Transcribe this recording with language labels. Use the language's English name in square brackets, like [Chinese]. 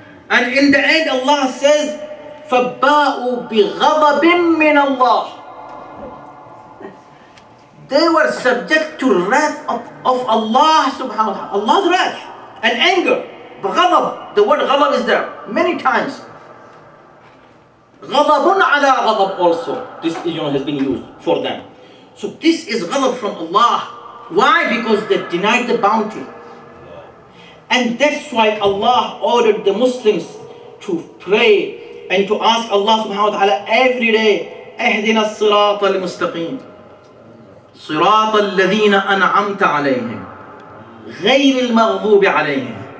[English] And in the end Allah says, [Arabic] فَبَاءُوا بِغَضَبٍ مِّنَ اللَّهِ. [English] They were subject to wrath of Allah subhanahu wa ta'ala. Allah's wrath and anger. Ghadab. The word ghadab is there many times. [Arabic] غَضَبٌ عَلَى غَضَب [English] also. This has been used for them. So this is ghadab from Allah. Why? Because they denied the bounty. And that's why Allah ordered the Muslims to pray and to ask Allah subhanahu wa ta'ala every day, [Arabic] اهدنا الصراط المستقيم صراط الذين أنعمت عليهم غير المغضوب عليهم.